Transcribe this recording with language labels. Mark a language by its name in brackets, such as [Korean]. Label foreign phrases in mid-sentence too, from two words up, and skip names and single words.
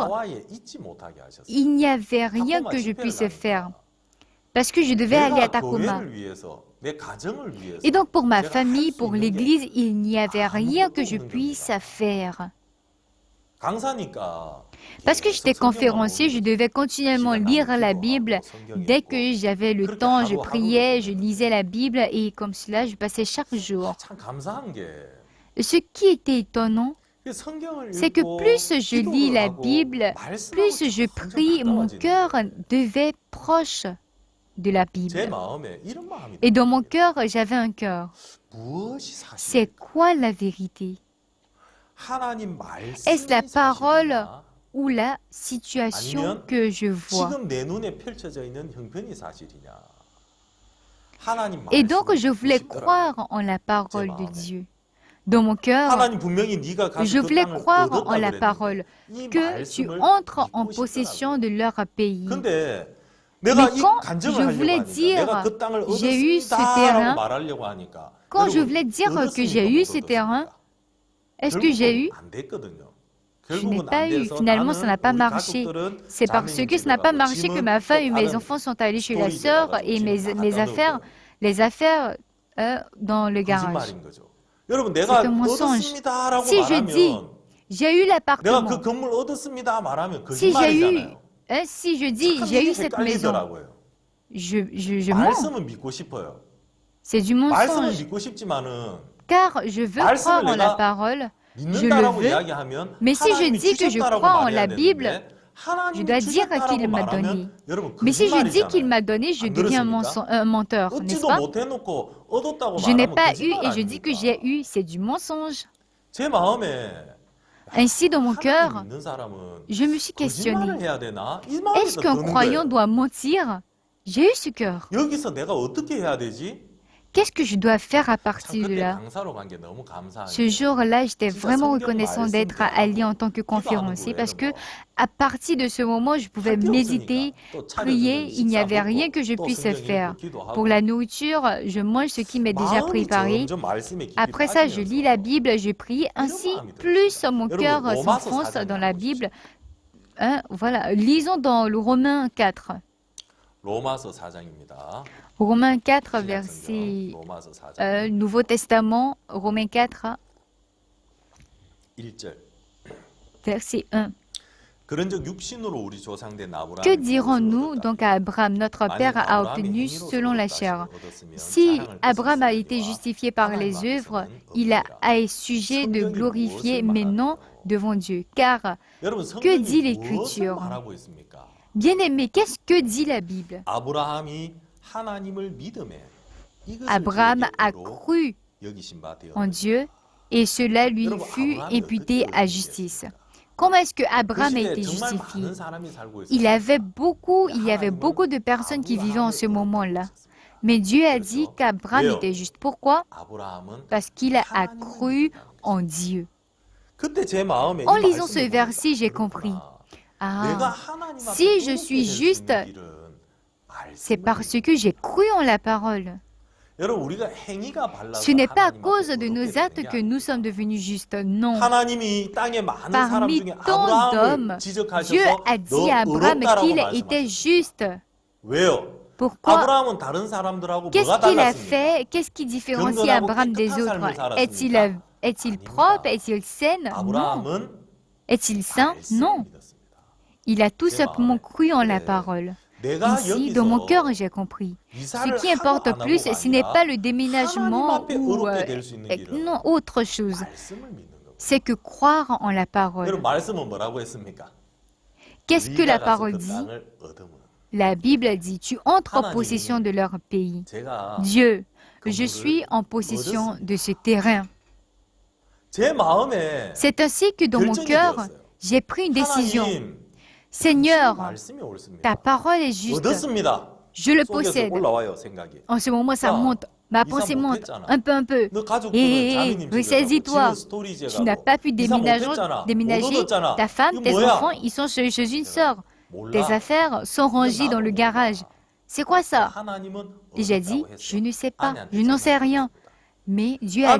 [Korean] 하와이에 있지 못하게 하셨어요. [French] il n'y avait rien [Korean] 타코마 [French] que je [Korean] 집회를 [French] puisse faire [Korean] 가니까 [French] parce que je devais aller à [Korean] 내가 [French] Tacoma. [Korean] 교회를 위해서 내 가정을 위해서 [French] Et donc pour ma [Korean] 제가 할 [French] famille, [Korean] 수 [French] pour [Korean] 있는 게 [French] l'église, il n'y avait rien que je [Korean] 아무것도 없는 [French] puisse [Korean] 겁니다. [French] faire. [Korean] 강사니까 [French] Parce que j'étais [Korean] 계속 성경만 [French] conférencier, je [Korean] 보는 [French] devais continuellement [Korean] 시간 [French] lire [Korean] 나면 [French] la [Korean] 기도하고 [French] Bible. [Korean] 성경 [French] Dès [Korean] 읽고 [French] que j'avais le [Korean] 그렇게 [French] temps, je [Korean] 하루하루를 [French] priais, je [Korean] 보내는 [French] lisais la Bible et comme cela, je passais chaque jour. [Korean] 참 감사한 게 [French] Ce qui était étonnant, [Korean] 그 성경을 [French] c'est que [Korean] 읽고 [French] plus je lis [Korean] 기도를 [French] la [Korean] 하고 [French] Bible, [Korean] 말씀하고 [French] plus je [Korean] 점점 [French] prie, mon [Korean] 가까워지는 [French] cœur [Korean] 거예요. [French] devait proche de la [Korean] 제 [French] Bible. [Korean] 마음에 이런 마음이 [French] Et dans mon [Korean] 들어요. [French] cœur, j'avais un cœur. [Korean] 무엇이 [French] C'est [Korean] 사실일까? [French] quoi la vérité? [Korean] 하나님 [French] Est-ce la [Korean] 말씀이 [French] parole [Korean] 사실이냐? [French] ou la situation [Korean] 아니면 [French] que je vois? [Korean] 지금 내 눈에 펼쳐져 있는 형편이 사실이냐? 하나님 [French] Et donc, [Korean] 말씀을 [French] je voulais [Korean] 믿고 싶더라고요. [French] croire en la parole de Dieu. Dans mon cœur, [Korean] 하나님 분명히 네가 가진 [French] je [Korean] 그 [French] voulais [Korean] 땅을 [French] croire [Korean] 얻었다 [French] en la [Korean] 그랬는데 [French] parole, [Korean] 이 [French] que tu [Korean] 말씀을 [French] entres en [Korean] 믿고 [French] possession [Korean] 싶더라고요. [French] de leur pays. [Korean] 근데 내가 [French] Mais [Korean] 이 [French] quand [Korean] 간증을 [French] je [Korean] 하려고 [French] voulais [Korean] 하니까 [French] dire, [Korean] 내가 그 땅을 [French] j'ai eu ce [Korean] 얻었습니다라고 [French] terrain, [Korean] 말하려고 하니까 [French] quand je [Korean] 여러분, [French] voulais dire que [Korean] 얻었습니까? [French] j'ai eu [Korean] 못 [French] ce terrain, [Korean] 얻었습니까? [French] est-ce que j'ai eu? [Korean] 결국은 안 됐거든요. [French] Je n'ai [Korean] 결국은 [French] pas [Korean] 안 [French] eu. [Korean] 돼서 [French] Finalement, ça n'a [Korean] 나는 [French] pas [Korean] 우리 [French] marché. [Korean] 가족들은 [French] C'est parce [Korean] 자매님 [French] que ça [Korean] 집에 [French] n'a pas [Korean] 가고 [French] marché que [Korean] 짐은 [French] ma femme et [Korean] 또 [French] mes [Korean] 다른 [French] enfants sont allés chez la [Korean] 스토리지에 [French] sœur [Korean] 가가지고 [French] et [Korean] 짐 [French] mes [Korean] 갖다 [French] affaires, [Korean] 넣고 [French] les affaires dans le garage. [Korean] 거짓말인 거죠. 여러분 내가 [French] C'est un mensonge. [Korean] 얻었습니다라고 [French] Si je dis, [Korean] 말하면 [French] j'ai eu [Korean] 내가 [French] l'appartement. [Korean] 그 건물 얻었습니다 말하면 [French] Si j'ai eu, [Korean] 거짓말이잖아요. [French] si je dis, [Korean] 참 [French] j'ai [Korean] 이게 [French] eu cette maison, [Korean] 헷갈리더라고요. [French] je mens. [Korean] 말씀은 믿고 싶어요. [French] C'est du [Korean] 말씀은 [French] mensonge. [Korean] 믿고 싶지만은 [French] Car je veux [Korean] 말씀을 [French] croire en la [Korean] 내가 [French] parole, je le [Korean] 믿는다라고 [French] veux, [Korean] 이야기하면 [French] mais si je [Korean] 하나님이 [French] dis que je [Korean] 주셨다라고 [French] crois en [Korean] 말해야 [French] la Bible, [Korean] 되는데 [French] je [Korean] 하나님이 [French] dois dire [Korean] 주셨다라고 [French] qu'il m'a donné. [Korean] 말하면 여러분 [French] Mais si je dis qu'il [Korean] 거짓말이잖아요. [French] m'a donné, je [Korean] 안 [French] deviens [Korean] 그렇습니까? [French] un menteur, n'est-ce [Korean] 얻지도 [French] pas? [Korean] 못해놓고 얻었다고 [French] Je n'ai [Korean] 말하면 [French] pas eu [Korean] 거짓말 [French] et je dis que [Korean] 아닙니까? [French] j'ai eu, c'est du mensonge. [Korean] 제 마음에 [French] Ainsi, dans mon [Korean] 하나님 [French] cœur, [Korean] 믿는 사람은 [French] je me suis [Korean] 거짓말을 [French] questionnée. [Korean] 해야 되나? 이 마음이 [French] Est-ce [Korean] 또 [French] qu'un [Korean] 드는 [French] croyant [Korean] 거예요. [French] doit mentir? J'ai eu ce cœur. [Korean] 여기서 내가 어떻게 해야 되지? [French] qu'est-ce que je dois faire à [Korean] 참 [French] partir de [Korean] 그때 [French] là? [Korean] 강사로 간 게 너무 감사한 [French] Ce [Korean] 게 [French] jour-là, j'étais [Korean] 진짜 [French] vraiment [Korean] 성경 [French] reconnaissant [Korean] 말씀 [French] d'être alliée en tant que [Korean] 기도하는 거 [French] conférencier parce [Korean] 외에는 [French] que [Korean] 뭐 [French] à partir de ce moment, je pouvais [Korean] 할 게 없으니까 [French] méditer, [Korean] 또 차려주는 [French] prier, il n'y [Korean] 식사 [French] avait rien [Korean] 먹고 [French] que je [Korean] 또 [French] puisse [Korean] 성경 읽고 [French] faire. Pour la [Korean] 기도하고 [French] nourriture, je mange ce qui m'est déjà [Korean] 마음이 [French] préparé. [Korean] 점점 말씀에 깊이 [French] Après ça, je lis la [Korean] 빠지면서 [French] Bible, je prie. [Korean] 이런 [French] Ainsi, [Korean] 마음이 [French] plus [Korean] 들었습니다. [French] mon [Korean] 여러분 [French] cœur [Korean] 로마서 [French] s'enfonce [Korean] 4장에 [French] dans [Korean] 한번 [French] la [Korean] 보십시오. [French] Bible. Hein, voilà, lisons dans le Romains 4. [Korean] 로마서 4장입니다. [French] Romains 4, [Korean] 신약 성경 [French] verset [Korean] 로마서 4장 [French] Nouveau Testament, Romains 4, [Korean] 1절. [French] verset 1. [Korean] 그런즉 육신으로 우리 조상된 [French] Que [Korean] 아브라함이 [French] dirons-nous [Korean] 무엇을 [French] donc à Abraham? Notre père a obtenu selon la chair. Si Abraham a été justifié par les œuvres, il a sujet de glorifier maintenant devant Dieu. Car, [Korean] 여러분 [French] que dit [Korean] 성경이 무엇을 [French] l'Écriture? [Korean] 말하고 있습니까? [French] Bien-aimé, qu'est-ce que dit la Bible? [Korean] 아브라함이 하나님을 믿음에 이것을 [French] Abraham [Korean] 그에게 [French] a [Korean] 의로 [French] cru [Korean] 여기심 바 되었다. [French] en Dieu et cela lui [Korean] 여러분, [French] fut [Korean] 아브라함이 [French] imputé [Korean] 어떻게 [French] à justice. Comment est-ce que [Korean] 그 [French] Abraham a [Korean] 시대에 [French] été [Korean] 정말 [French] justifié? [Korean] 많은 사람이 살고 [French] Il [Korean] 있었어요. [French] y avait beaucoup de personnes qui vivaient en ce moment-là. [Korean] 아브라함을 [French] Mais Dieu a dit [Korean] 그렇죠. [French] qu'Abraham [Korean] 왜요? [French] était juste. Pourquoi? [Korean] 아브라함은 [French] Parce qu'il a [Korean] 하나님을 [French] cru [Korean] 믿었다는 [French] en [Korean] 거죠. [French] Dieu. [Korean] 그때 제 마음에 [French] En [Korean] 이 [French] lisant ce [Korean] 말씀을 [French] verset, j'ai [Korean] 보니까 [French] compris. [Korean] 그렇구나. 내가 [French] Ah, [Korean] 하나님 [French] si [Korean] 앞에 [French] je [Korean] 의롭게 [French] suis [Korean] 될수 [French] juste, [Korean] 있는 길은 [French] c'est [Korean] 말씀을 [French] parce [Korean] 믿는 [French] que j'ai cru en la parole. [Korean] 여러분 우리가 행위가 발라서 [French] Ce n'est pas à [Korean] 하나님 [French] cause [Korean] 앞에 [French] de [Korean] 의롭게 [French] nos [Korean] 되는 [French] actes [Korean] 게 [French] que nous [Korean] 아닙니다. [French] sommes devenus justes. Non. [Korean] 하나님이 땅에 많은 사람 [French] Parmi [Korean] 중에 [French] tant [Korean] 아브라함을 [French] d'hommes, Dieu [Korean] 지적하셔서 [French] a [Korean] 너 [French] dit à Abraham [Korean] 의롭다라고 [French] qu'il était [Korean] 말씀하셨습니다. [French] juste. [Korean] 왜요? [French] Pourquoi? [Korean] 아브라함은 다른 사람들하고 [French] Qu'est-ce [Korean] 뭐가 [French] qu'il a [Korean] 달랐습니까? [French] fait? Qu'est-ce qui différencie [Korean] 경건하고 [French] Abraham des [Korean] 깨끗한 삶을 [French] autres? [Korean] 살았습니까? [French] Est-il [Korean] 아닙니다. [French] propre? Est-il sain? Non. [Korean] 아브라함은 [French] Est-il saint? [Korean] 말씀을 [French] Non. [Korean] 믿었습니다. [French] Il a tout [Korean] 제 [French] simplement [Korean] 마음에. [French] cru en la [Korean] 그래. [French] parole. [Korean] 내가 [French] Ici, dans mon [Korean] 여기서 [French] cœur, j'ai compris. Ce [Korean] 이사를 [French] qui [Korean] 하고 [French] importe [Korean] 안 [French] plus, [Korean] 하고가 [French] ce n'est [Korean] 아니라 [French] pas le [Korean] 하나님 [French] déménagement [Korean] 앞에 [French] ou [Korean] 의롭게 될 수 있는 길은 [French] non autre chose. [Korean] 말씀을 믿는 거고. [French] C'est que croire en la parole. [Korean] 여러분 말씀은 뭐라고 했습니까? [French] Qu'est-ce que la [Korean] 우리가 가서 [French] parole [Korean] 그 [French] dit? [Korean] 땅을 얻으면 [French] La Bible dit, tu entres en [Korean] 하나님이 [French] possession de leur pays. [Korean] 제가 [French] Dieu, [Korean] 그 [French] je [Korean] 물을 [French] suis en possession [Korean] 얻었습니다. [French] de ce terrain. [Korean] 제 마음에 [French] C'est ainsi que dans mon [Korean] 결정이 [French] cœur, [Korean] 되었어요. [French] j'ai pris une décision. [Korean] 하나님, [French] Seigneur, [Korean] 말씀이 옳습니다. [French] ta parole est juste. [Korean] 얻었습니다. [French] Je le [Korean] 속에서 [French] possède. [Korean] 올라와요 생각이. [French] En ce moment, ça [Korean] 야, [French] monte. Ma [Korean] 이사 [French] pensée monte. [Korean] 못했잖아. [French] Un peu, un peu. [Korean] 너 가족들은 [French] Hé, hé, [Korean] 자매님 집에 [French] ressaisis-toi. [Korean] 가고 지는 스토리지에 [French] Tu n'as [Korean] 가고 [French] pas pu [Korean] 이사 [French] déménager, [Korean] 못했잖아. 못 [French] déménager. [Korean] 얻었잖아. [French] Ta femme, [Korean] 이거 [French] tes [Korean] 뭐야? [French] enfants, ils sont chez une sœur. [Korean] 몰라. [French] Tes affaires sont rangées dans le garage. C'est quoi ça? [Korean] 하나님은 [French] Et j'ai dit, [Korean] 얻었다고 했어. [French] je ne sais pas, [Korean] 아내한테 [French] je n'en sais [Korean] 전화를 [French] rien. [Korean] 했습니다. [French] Mais Dieu a